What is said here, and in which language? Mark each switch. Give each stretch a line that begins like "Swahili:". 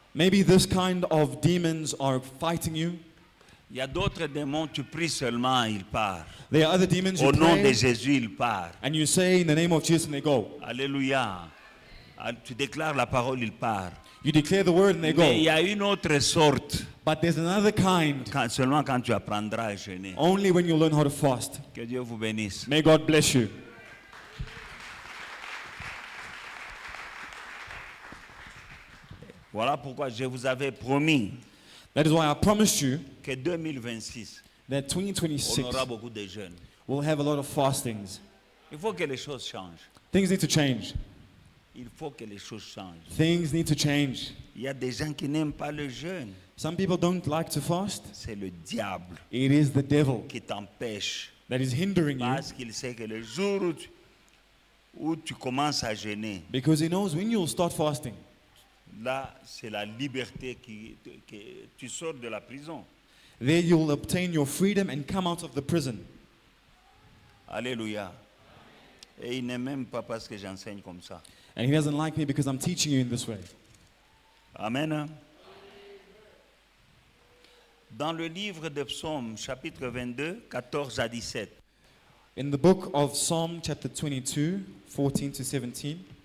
English: Maybe this kind of demons are fighting you.
French: Il y a d'autres démons, tu pries seulement, il part.
English: There are other demons you
French: Au nom de
English: pray
French: Jésus, il part.
English: and you say in the name of Jesus and they go. Alléluia.
French: Tu déclares la parole, il part.
English: You declare the word and they
French: Mais il y
English: go.
French: a une autre sorte,
English: But there's another kind,
French: seulement quand tu apprendras à jeûner.
English: only when you learn how to fast.
French: Que Dieu vous bénisse.
English: May God bless you.
French: Voilà pourquoi je vous avais promis
English: That is why I promised you
French: que 2026,
English: that
French: on
English: 2026
French: aura beaucoup de jeûnes.
English: we'll have a lot of fastings.
French: Il faut que les choses changent.
English: Things need to change.
French: Il faut que les choses changent.
English: Things need to change.
French: Il y a des gens qui n'aiment pas le jeûne.
English: Some people don't like to fast.
French: C'est le diable
English: It is the devil
French: qui t'empêche.
English: that is hindering you
French: Parce qu'il sait que le jour où tu commences à jeûner,
English: because he knows when you'll start fasting,
French: là, c'est la liberté que tu sors de la prison.
English: there you'll obtain your freedom and come out of the prison. Alléluia.
French: Et il n'aime même pas parce que j'enseigne comme ça.
English: And he doesn't like me because I'm teaching you in this way. Amen.
French: Dans le livre de Psaumes, chapitre 22, 14 à 17.
English: In the book of Psalm chapter 22, 14 to 17.